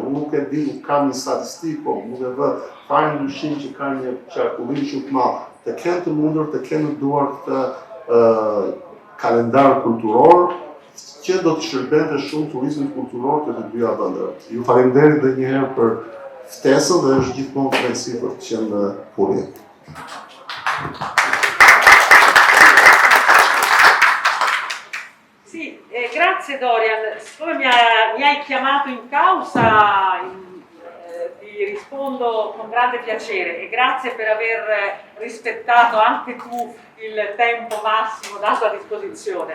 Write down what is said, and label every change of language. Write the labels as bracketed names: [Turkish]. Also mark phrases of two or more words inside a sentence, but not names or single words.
[Albanian] Unë nuk e di, nuk kam një statistikë, po nuk e vë fare ndryshim që ka një qarkullim shumë të madh, të kenë të mundur, të kenë në duar këtë kalendar kulturor, që do të shërbente shumë turizmit kulturor të dyja vendeve. Ju faleminderit edhe një herë për ftesën dhe është gjithmonë kënaqësi për të qenë në pulje. [Italian] Sì, grazie Dorian. Siccome mi hai chiamato in causa, ti rispondo con grande piacere e grazie per aver rispettato anche tu il tempo massimo dato a disposizione.